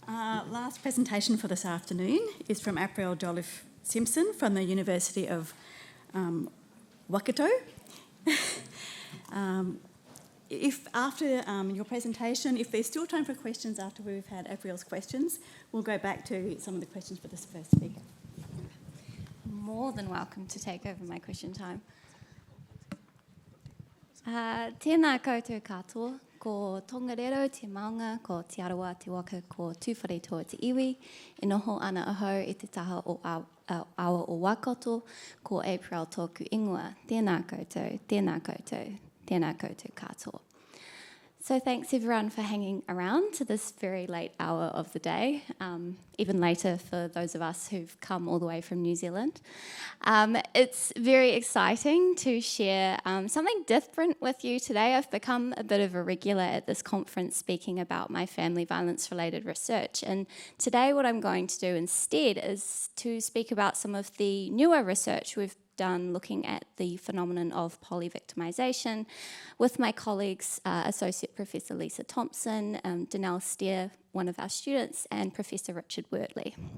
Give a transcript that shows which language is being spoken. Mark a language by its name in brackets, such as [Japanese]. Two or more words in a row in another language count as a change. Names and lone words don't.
[English] Last presentation for this afternoon is from Apriel, Jolliffe, Simpson from the University of Waikato. If after your presentation, if there's still time for questions after we've had Apriel's questions, we'll go back to some of the questions for this first speaker. More than welcome to take over my question time. [Māori] Tēnā koutou katoa, ko tongarero te maunga, ko te arawa te waka, ko tūwhare toa te iwi, e noho ana ahau e te taha o awa o Waikato, ko Apriel tōku ingoa. Tēnā koutou, tēnā koutou, tēnā koutou katoa. [English] So thanks everyone for hanging around to this very late hour of the day, even later for those of us who've come all the way from New Zealand. It's very exciting to share something different with you today. I've become a bit of a regular at this conference speaking about my family violence related research, and today what I'm going to do instead is to speak about some of the newer research we've done looking at the phenomenon of poly-victimisation with my colleagues, Associate Professor Lisa Thompson, Danelle Steer, one of our students, and Professor Richard Wortley.